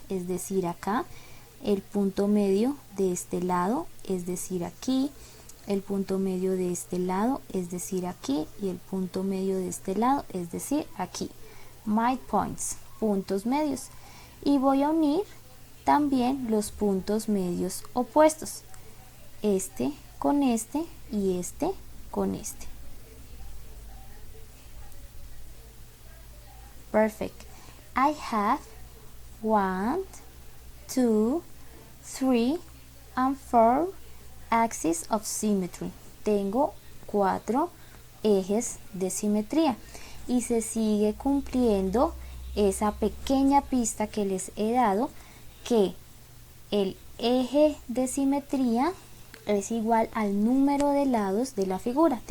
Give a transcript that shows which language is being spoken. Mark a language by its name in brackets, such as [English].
[Spanish] Es decir, acá, el punto medio de este lado, es decir, aquí, el punto medio de este lado, es decir, aquí, y el punto medio de este lado, es decir, aquí. [English] My points, [Spanish] puntos medios. Y voy a unir también los puntos medios opuestos. Este con este y este con este. [English] Perfect. I have 1, 2, 3 and 4 axes of symmetry. [Spanish] Tengo 4 ejes de simetría y se sigue cumpliendo esa pequeña pista que les he dado, que el eje de simetría es igual al número de lados de la figura.